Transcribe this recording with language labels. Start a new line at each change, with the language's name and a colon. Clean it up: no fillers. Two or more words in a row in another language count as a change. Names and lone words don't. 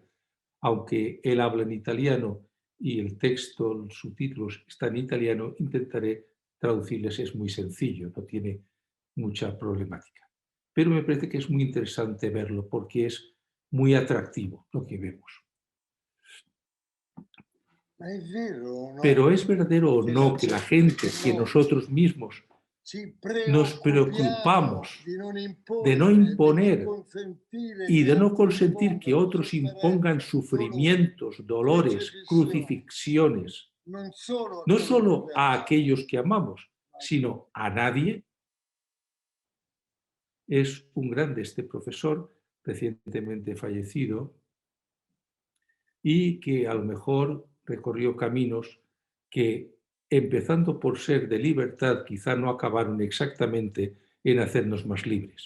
Spanish: Aunque él habla en italiano y el texto, los subtítulos están en italiano, intentaré traducirles, es muy sencillo, no tiene mucha problemática. Pero me parece que es muy interesante verlo porque es muy atractivo lo que vemos.
Italian: Ma è vero o no?
Spanish: Pero ¿es verdadero o
Italian: Che
Spanish: no
Italian: la
Spanish: que la
Italian: gente,
Spanish: gente, que nosotros mismos
Italian: ci
Spanish: nos
Italian: preoccupiamo
Spanish: preocupamos
Italian: di non
Spanish: de no
Italian: imporre, di non
Spanish: imponer
Italian: consentire
Spanish: y
Italian: che
Spanish: de no
Italian: altri
Spanish: consentir que
Italian: impongano
Spanish: otros impongan
Italian: sofferenza, dolore,
Spanish: sufrimientos, dolores,
Italian: crocifissione,
Spanish: crucifixiones,
Italian: non solo a
Spanish: no
Italian: coloro
Spanish: solo
Italian: che
Spanish: a
Italian: amano,
Spanish: aquellos que amamos,
Italian: ma a tutti?
Spanish: sino a nadie? Es un grande este profesor, recientemente fallecido, y que a lo mejor recorrió caminos que, empezando por ser de libertad, quizá no acabaron exactamente en hacernos más libres.